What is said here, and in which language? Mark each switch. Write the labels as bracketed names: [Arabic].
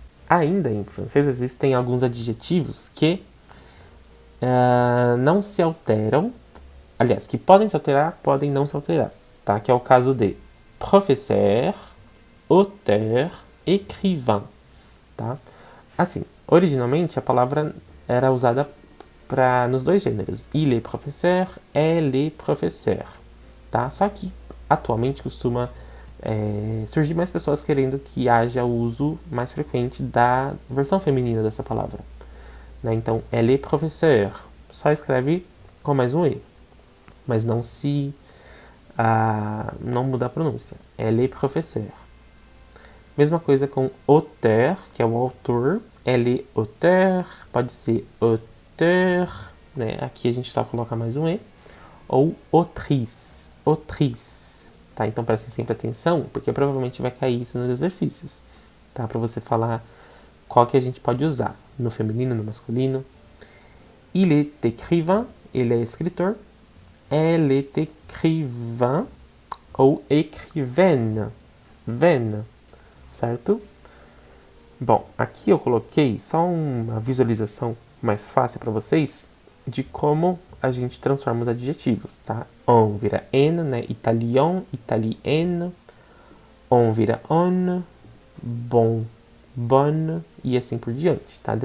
[Portuguese] Ainda em francês existem alguns adjetivos que não se alteram. Aliás, que podem se alterar, podem não se alterar, tá? Que é o caso de professeur, auteur, écrivain, tá? Assim, originalmente a palavra era usada nos dois gêneros. [French] Il est professeur, elle est professeur, tá? [Portuguese] Só que atualmente costuma surgir mais pessoas querendo que haja o uso mais frequente da versão feminina dessa palavra, né? Então, [French] elle est professeur, [Portuguese] só escreve com mais um E, mas não muda a pronúncia. [French] Elle est professeur. [Portuguese] Mesma coisa com auteur, que é o autor. [French] Elle est auteur, [Portuguese] pode ser auteur, né? Aqui a gente coloca mais um E. Ou autrice, autrice, tá? Então prestem sempre atenção, porque provavelmente vai cair isso nos exercícios, tá? Para você falar qual que a gente pode usar, no feminino, no masculino. [French] Il est écrivain, [Portuguese] ele é escritor. [French] Elle est écrivain ou écrivaine, vaine, certo? [Portuguese] Bom, aqui eu coloquei só uma visualização mais fácil para vocês de como a gente transforma os adjetivos, tá? On vira en, né? Italien, italienne. On vira on, bon, bonne e assim por diante, tá?